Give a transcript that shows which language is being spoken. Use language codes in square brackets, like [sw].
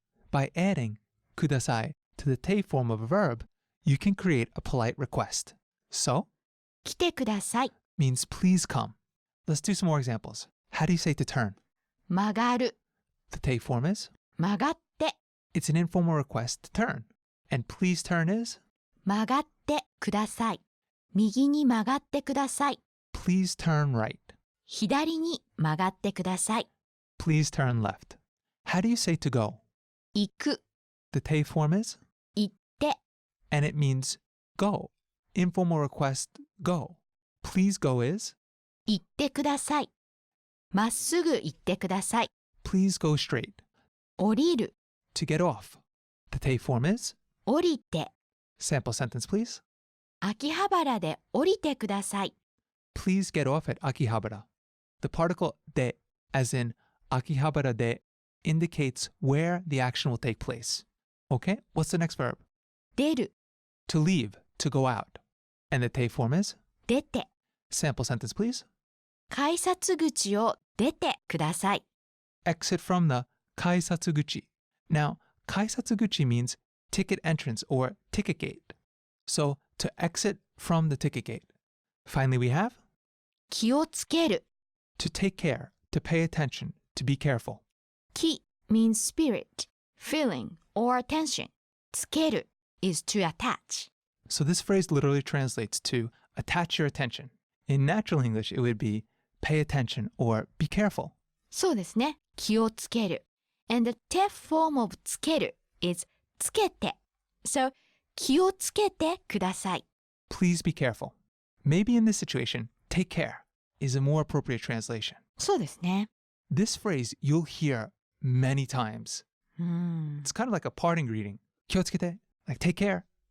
[en] By adding kudasai to the te form of a verb, you can create a polite request. So, [ja] 来てください。 [en] means please come. Let's do some more examples. How do you say to turn? [ja] 曲がる。 [en] The te form is? [ja] 曲がって。 [en] It's an informal request to turn. And please turn is? [ja] 曲がってください。右に曲がってください。 [en] Please turn right. [ja] 左に曲がってください。 [en] Please turn left. How do you say to go? [ja] 行く。 [en] The te form is? [ja] 行って。 [en] And it means go. Informal request, go. Please go is? [ja] 行ってください。まっすぐ行ってください。 [en] Please go straight. [ja] 降りる。 [en] To get off. The te form is? [ja] 降りて。 [en] Sample sentence, please. [ja] 秋葉原で降りてください。 [en] Please get off at Akihabara. The particle de, as in Akihabara de, indicates where the action will take place. Okay, what's the next verb? [ja] 出る。 [en] To leave, to go out. And the te form is? [ja] 出て。 [en] Sample sentence, please. [ja] 改札口を出てください。 [en] Exit from the kaisatsuguchi. Now, kaisatsuguchi means ticket entrance or ticket gate. So, to exit from the ticket gate. Finally, we have [ja] 気をつける。 [en] to take care, to pay attention, to be careful. 気 means spirit, feeling, or attention. つける is to attach. So this phrase literally translates to attach your attention. In natural English, it would be pay attention or be careful. [ja] そうですね。気をつける。 [en] And the te form of つける is つけて。 [ja] So, 気をつけてください。 [en] Please be careful. Maybe in this situation, take care is a more appropriate translation. [ja] そうですね。 [en] This phrase you'll hear many times. It's kind of like a parting greeting. [ja] 気をつけて, [en] like take care.